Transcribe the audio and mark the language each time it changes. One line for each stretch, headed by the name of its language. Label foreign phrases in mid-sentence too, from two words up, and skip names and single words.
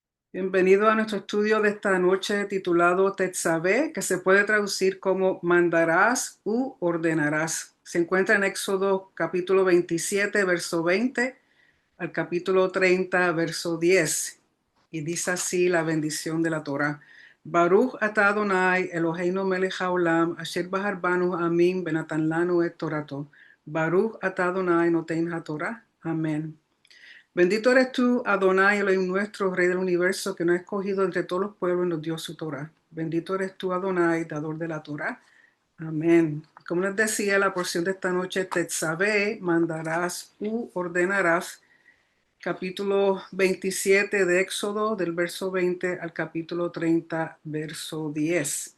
Spanish: Bienvenido a nuestro estudio de esta noche titulado Tetzaveh, que se puede traducir como mandarás u ordenarás. Se encuentra en Éxodo capítulo 27, verso 20 al capítulo 30, verso 10. Y dice así la bendición de la Torah.
Hebrew: ברוך אתה אדוני אלוהינו מלך העולם אשר בחר בנו עמים ונתן לנו את תורתו. ברוך אתה אדוני נותן התורה.
Spanish: Amén. Bendito eres tú, Adonai, Elohim nuestro, Rey del universo, que nos ha escogido entre todos los pueblos y nos dio su Torah. Bendito eres tú, Adonai, dador de la Torah. Amén. Como les decía, la porción de esta noche, Tetzaveh, mandarás u ordenarás, capítulo 27 de Éxodo, del verso 20 al capítulo 30, verso 10.